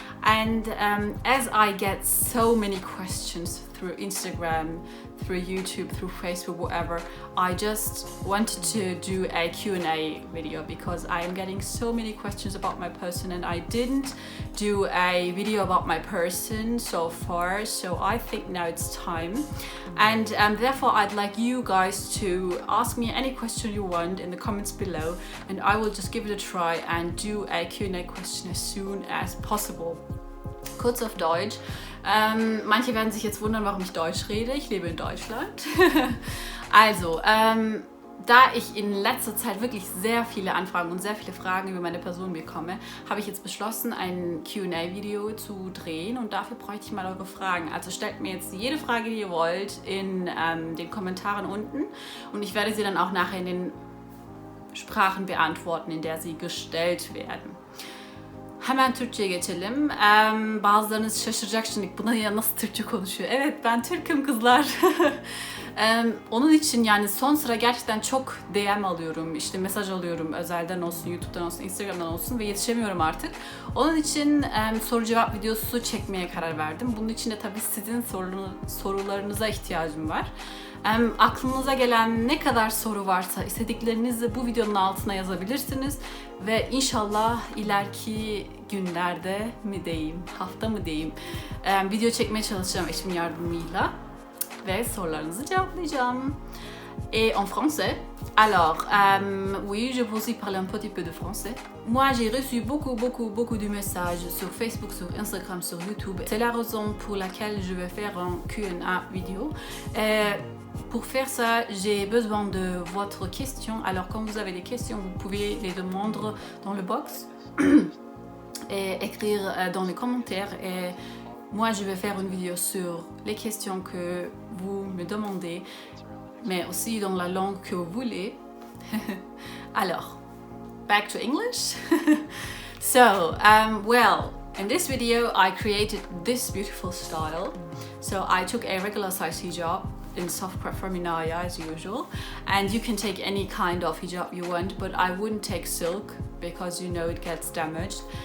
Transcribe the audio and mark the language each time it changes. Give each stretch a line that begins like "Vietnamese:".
English: And as I get so many questions through Instagram, through YouTube, through Facebook, whatever, I just wanted to do a Q&A video because I am getting so many questions about my person, and I didn't do a video about my person so far, so I think now it's time. And therefore I'd like you guys to ask me any question you want in the comments below, and I will just give it a try and do a Q&A question as soon as possible.
German: Kurz auf Deutsch. Manche werden sich jetzt wundern, warum ich Deutsch rede. Ich lebe in Deutschland. Also, da ich in letzter Zeit wirklich sehr viele Anfragen und sehr viele Fragen über meine Person bekomme, habe ich jetzt beschlossen, ein Q&A-Video zu drehen, und dafür bräuchte ich mal eure Fragen. Also stellt mir jetzt jede Frage, die ihr wollt, in den Kommentaren unten, und ich werde sie dann auch nachher in den Sprachen beantworten, in der sie gestellt werden.
Turkish: Hemen Türkçe'ye geçelim. Bazılarınız şaşıracak şimdi, buna ya nasıl Türkçe konuşuyor? Evet, ben Türk'üm kızlar. Onun için yani son sıra gerçekten çok DM alıyorum, işte mesaj alıyorum, özelden olsun, YouTube'dan olsun, Instagram'dan olsun, ve yetişemiyorum artık. Onun için soru cevap videosu çekmeye karar verdim. Bunun için de tabii sizin sorularınıza ihtiyacım var. Aklınıza gelen ne kadar soru varsa istediklerinizi bu videonun altına yazabilirsiniz ve inşallah ileriki günlerde mi diyeyim, hafta mı diyeyim, video çekmeye çalışacağım eşimin yardımıyla ve sorularınızı cevaplayacağım.
French: Et en français, alors, oui, je peux aussi parler un petit peu de français. Moi, j'ai reçu beaucoup de messages sur Facebook, sur Instagram, sur YouTube. C'est la raison pour laquelle je vais faire un Q&A vidéo. Pour faire ça, j'ai besoin de votre question. Alors, quand vous avez des questions, vous pouvez les demander dans le box et écrire dans les commentaires. Et moi, je vais faire une vidéo sur les questions que vous me demandez, mais aussi dans la langue que vous voulez. Alors,
English: back to English. So, well, in this video, I created this beautiful style. So I took a regular size hijab in soft crepe from INAYAH as usual, and you can take any kind of hijab you want, but I wouldn't take silk because you know it gets damaged.